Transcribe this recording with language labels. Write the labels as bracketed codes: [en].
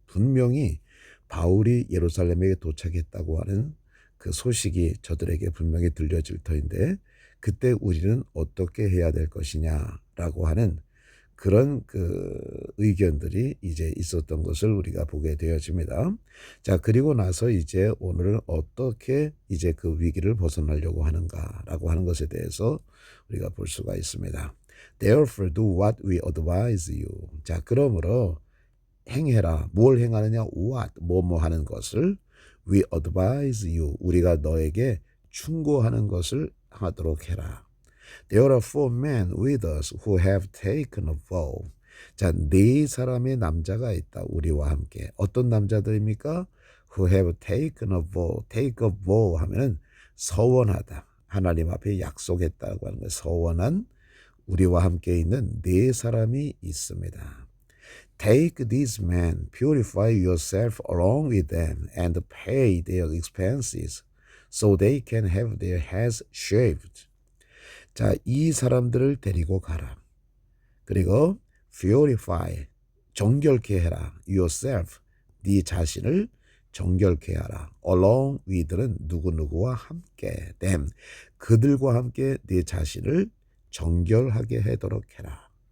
[ko] 분명히 바울이 예루살렘에 도착했다고 하는 그 소식이 저들에게 분명히 들려질 터인데 그때 우리는 어떻게 해야 될 것이냐라고 하는 그런 그 의견들이 이제 있었던 것을 우리가 보게 되어집니다. 자, 그리고 나서 이제 오늘은 어떻게 이제 그 위기를 벗어나려고 하는가라고 하는 것에 대해서 우리가 볼 수가 있습니다. [en] Therefore do what we advise you. [ko] 자, 그러므로 행해라. 뭘 행하느냐? [en] what, [ko] 뭐뭐 하는 것을 [en] we advise you. [ko] 우리가 너에게 충고하는 것을 하도록 해라. [en] There are 4 men with us who have taken a vow. [ko] 자, 4사람의 남자가 있다. 우리와 함께. 어떤 남자들입니까? [en] Who have taken a vow. Take a vow [ko] 하면은 서원하다. 하나님 앞에 약속했다고 하는 거예요. 서원한 우리와 함께 있는 4사람이 있습니다. [en] Take these men, purify yourself along with them, and pay their expenses, so they can have their heads shaved. [ko] 자, 이 사람들을 데리고 가라. 그리고 purify, 정결케 해라. yourself, 네 자신을 정결케 하라. along with는 누구누구와 함께. them, 그들과 함께 네 자신을 정결하게 하도록 해라.